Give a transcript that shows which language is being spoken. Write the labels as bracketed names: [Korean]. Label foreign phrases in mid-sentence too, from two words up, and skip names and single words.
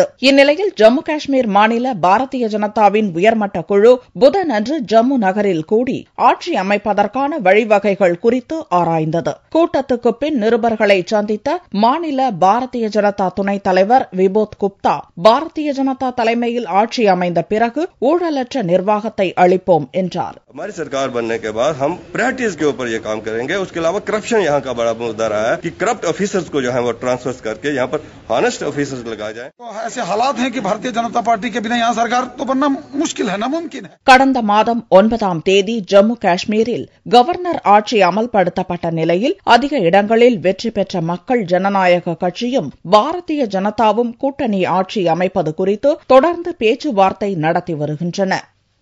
[Tamil] இந்நிலையில் ஜம்மு காஷ்மீர் மாநில பாரதிய ஜனதாவின் உயர்மட்ட குழு புதனன்று ஜம்மு நகரில் கூடி ஆட்சி அமைப்பதற்கான வழிவகைகள் குறித்து ஆராய்ந்தது. கூட்டத்துக்கு பின் நிருபர்களை சந்தித்த மாநில பாரதிய ஜனதா துணைத் தலைவர் விபோத் குப்தா, பாரதிய ஜனதா தலைமையில் ஆட்சி அமைந்த பிறகு ஊழலற்ற நிர்வாகத்தை அளிப்போம் என்றார். [Hindi] हमारी सरकार बनने के बाद हम प्रायोरिटीज के ऊपर ये काम करेंगे. उसके अलावा करप्शन यहाँ का बड़ा मुद्दा रहा है कि [English] corrupt officers [Hindi] को जो है वो ट्रांसफर करके यहाँ पर [English] honest officers [Hindi] लगाए जाएं. तो ऐसे हालात हैं कि भारतीय जनता पार्टी के बिना यहाँ सरकार तो बनना मुश्किल है, नामुमकिन है. [Tamil] கடந்த மாதம் 9ஆம் தேதி ஜம்மு காஷ்மீரில் கவர்னர் ஆட்சி அமல்படுத்தப்பட்ட நிலையில் அதிக இடங்களில் வெற்றி பெற்ற மக்கள் ஜனநாயக கட்சியும் பாரதிய ஜனதாவும் கூட்டணி ஆட்சி அமைப்பது குறித்து தொடர்ந்து பேச்சுவார்த்தை நடத்தி வருகின்றன.